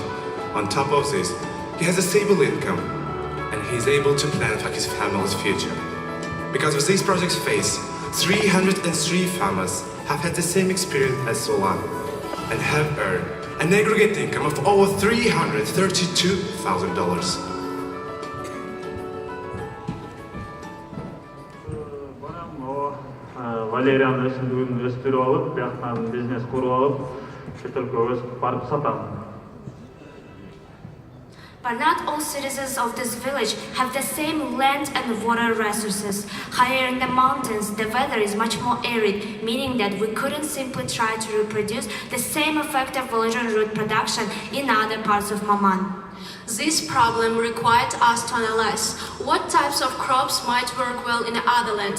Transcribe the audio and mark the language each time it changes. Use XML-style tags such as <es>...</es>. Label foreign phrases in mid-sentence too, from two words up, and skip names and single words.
<en>On top of this, he has a stable income, and he is able to plan for his family's future. Because of this project's phase, 303 farmers have had the same experience as Ulan and have earned an aggregate income of over $332,000.</en> <kk>Валериан өсімдігін өстіріп алып, бияқтан бизнес құрып алып, шетелге өсіп барып сатамын.</kk> <en>But not all citizens of this village have the same land and water resources. Higher in the mountains, the weather is much more arid, meaning that we couldn't simply try to reproduce the same effective villager root production in other parts of Maman. This problem required us to analyze what types of crops might work well in other lands.</en>